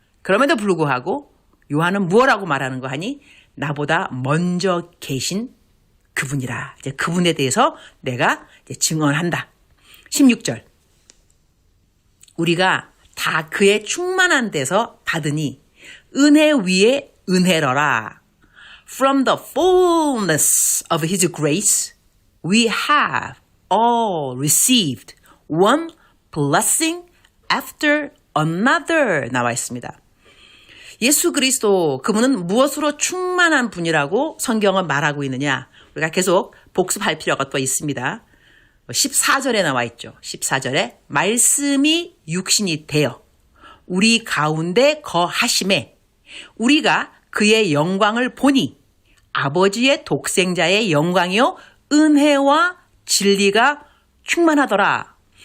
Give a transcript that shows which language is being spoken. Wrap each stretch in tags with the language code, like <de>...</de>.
<ko>그럼에도 불구하고 요한은 무엇라고 말하는 거 하니 나보다 먼저 계신 그분이라. 이제 그분에 대해서 내가 이제 증언한다. 16절. 우리가 다 그의 충만한 데서 받으니 은혜 위에 은혜로라.</ko> <en>From the fullness of his grace we have all received one blessing after another</en> <ko>나와 있습니다. 예수 그리스도 그분은 무엇으로 충만한 분이라고 성경은 말하고 있느냐? 우리가 계속 복습할 필요가 또 있습니다. 14절에 나와 있죠. 14절에 말씀이 육신이 되어 우리 가운데 거하심에 우리가 그의 영광을 보니 아버지의 독생자의 영광이요 은혜와 진리가 충만하더라.</ko>